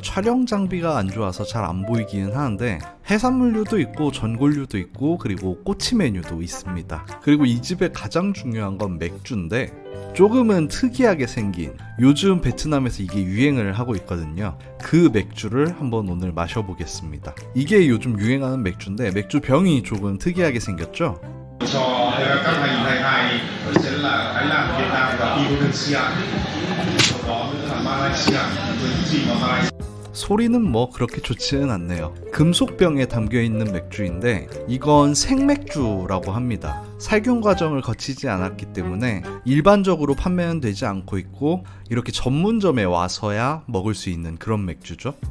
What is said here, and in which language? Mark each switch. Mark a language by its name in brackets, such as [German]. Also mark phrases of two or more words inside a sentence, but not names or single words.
[Korean] 촬영 장비가 안 좋아서 잘 안 보이기는 하는데 해산물류도 있고 전골류도 있고 그리고 꼬치 메뉴도 있습니다. 그리고 이 집의 가장 중요한 건 맥주인데 조금은 특이하게 생긴, 요즘 베트남에서 이게 유행을 하고 있거든요. 그 맥주를 한번 오늘 마셔보겠습니다. 이게 요즘 유행하는 맥주인데 맥주 병이 조금 특이하게 생겼죠? [Vietnamese] cho các ngành thay hai sẽ là Thái Lan, Việt Nam và Indonesia. Sau đó nữa là Malaysia với những gì mà Malaysia. [Korean] 소리는 뭐 그렇게 좋지는 않네요. 금속병에 담겨있는 맥주인데 이건 생맥주라고 합니다. 살균 과정을 거치지 않았기 때문에 일반적으로 판매는 되지 않고 있고 이렇게 전문점에 와서야 먹을 수 있는 그런 맥주죠.